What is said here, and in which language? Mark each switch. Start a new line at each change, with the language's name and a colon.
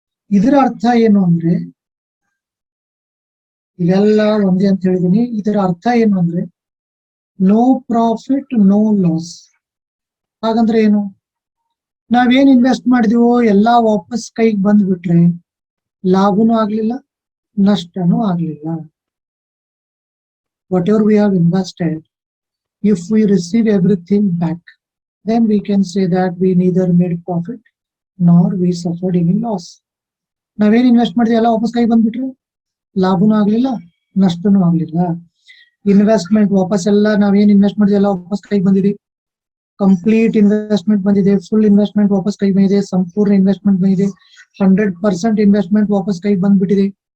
Kannada: ಇದರ ಅರ್ಥ ಏನು ಅಂದ್ರೆ, ಇವೆಲ್ಲ ಒಂದೇ ಅಂತ ಹೇಳಿದೀನಿ. ಇದರ ಅರ್ಥ ಏನು ಅಂದ್ರೆ
English: No profit, no loss.
Kannada: ಹಾಗಂದ್ರೆ ಏನು? ನಾವೇನ್ ಇನ್ವೆಸ್ಟ್ ಮಾಡಿದೀವೋ ಎಲ್ಲಾ ವಾಪಸ್ ಕೈಗೆ ಬಂದ್ಬಿಟ್ರೆ ಲಾಭನೂ ಆಗ್ಲಿಲ್ಲ, ನಷ್ಟನೂ ಆಗ್ಲಿಲ್ಲ.
English: Whatever we have invested, if we receive everything back, then we can say that we neither made profit nor we suffered any loss.
Kannada: ನಾವೇನ್ ಇನ್ವೆಸ್ಟ್ ಮಾಡಿದ್ವಿ ಎಲ್ಲ ವಾಪಸ್ ಕೈ ಬಂದ್ಬಿಟ್ರೆ ಲಾಭನೂ ಆಗ್ಲಿಲ್ಲ, ನಷ್ಟನೂ ಆಗ್ಲಿಲ್ಲ. ಇನ್ವೆಸ್ಟ್ಮೆಂಟ್ ವಾಪಸ್ ಎಲ್ಲ ನಾವೇನ್ ಇನ್ವೆಸ್ಟ್ ಮಾಡಿದ್ವಿ ಎಲ್ಲ ವಾಪಸ್ ಕೈ ಬಂದಿದೆ. ಕಂಪ್ಲೀಟ್ ಇನ್ವೆಸ್ಟ್ಮೆಂಟ್ ಬಂದಿದೆ, ಫುಲ್ ಇನ್ವೆಸ್ಟ್ಮೆಂಟ್ ವಾಪಸ್ ಕೈ ಬಂದಿದೆ, ಸಂಪೂರ್ಣ ಇನ್ವೆಸ್ಟ್ಮೆಂಟ್ ಬಂದಿದೆ, 100% ಇನ್ವೆಸ್ಟ್ಮೆಂಟ್ ವಾಪಸ್ ಕೈ ಬಂದ್ಬಿಟ್ಟಿದೆ.